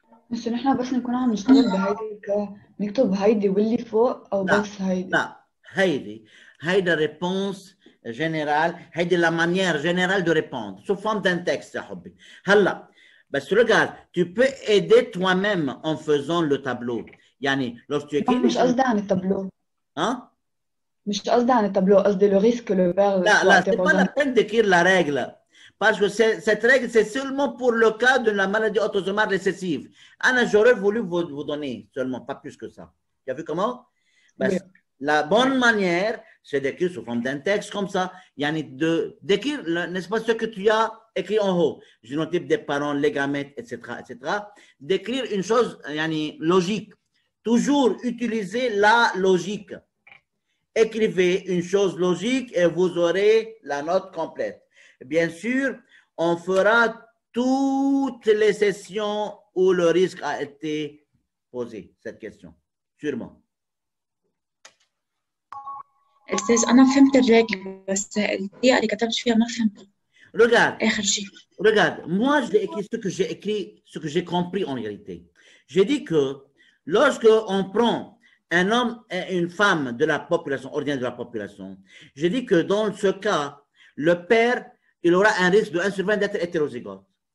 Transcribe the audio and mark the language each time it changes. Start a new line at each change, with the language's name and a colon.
Arabic: بس نحن بس نكون عم نشتغل بهيدي نكتب هيدي واللي فوق او بس هيدي؟ لا هيدي
French: réponse générale,
Arabic: هيدي
French: la manière générale de répondre sous forme d'un texte
Arabic: يا حبي. هلا بس
French: regarde, tu peux aider toi-même en faisant le tableau.
Arabic: يعني
French: lorsque tu écris
Arabic: مش قصدي عن التابلو.
French: Hein?
Arabic: مش قصدي عن التابلو، قصدي
French: le risque le père.
Arabic: لا
French: c'est pas la peine d'écrire la règle. Parce que cette règle, c'est seulement pour le cas de la maladie autosomale récessive. Anna, j'aurais voulu vous donner seulement, pas plus que ça. Tu as vu comment? Oui. La bonne manière, c'est d'écrire sous forme d'un texte comme ça. D'écrire, n'est-ce pas, ce que tu as écrit en haut, génotype des parents, les gamètes, etc., etc. D'écrire une chose logique. Toujours utiliser la logique. Écrivez une chose logique et vous aurez la note complète. Bien sûr, on fera toutes les sessions où le risque a été posé, cette question, sûrement.
Arabic: أستاذ أنا فهمت الرجل بس الطريقة اللي كتبت فيها ما فهمتها.
French: Regarde, moi je l'ai écrit ce que j'ai compris en réalité. J'ai dit que lorsque on prend un homme et une femme de la population, ordinaire de la population, j'ai dit que dans ce cas, le père il aura un risque de 1 sur 20 d'être hétérozygote.